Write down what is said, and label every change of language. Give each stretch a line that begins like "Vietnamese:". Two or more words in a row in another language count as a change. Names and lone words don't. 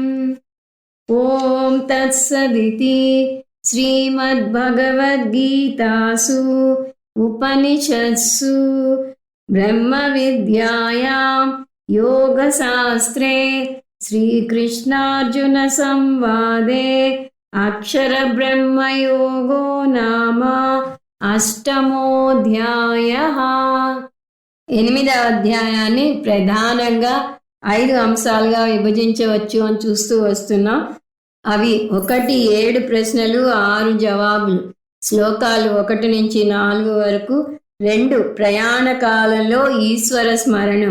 Sanskrit: ॐ तत्सदिति श्रीमद्भगवद्गीतासु उपनिषत्सु ब्रह्मविद्यायां योगशास्त्रे श्रीकृष्णार्जुनसंवादे अक्षरब्रह्मयोगो नाम అష్టమోధ్యాయః.
Telugu: 8వ అధ్యాయాన్ని ప్రధానంగా 5 అంశాలుగా విభజించవచ్చు అని చూస్తూ వస్తున్నాం. అవి 1 7 ప్రశ్నలు 6 జవాబులు. శ్లోకాలు 1 నుంచి 4 వరకు. 2 ప్రయాణ కాలంలో ఈశ్వర స్మరణం.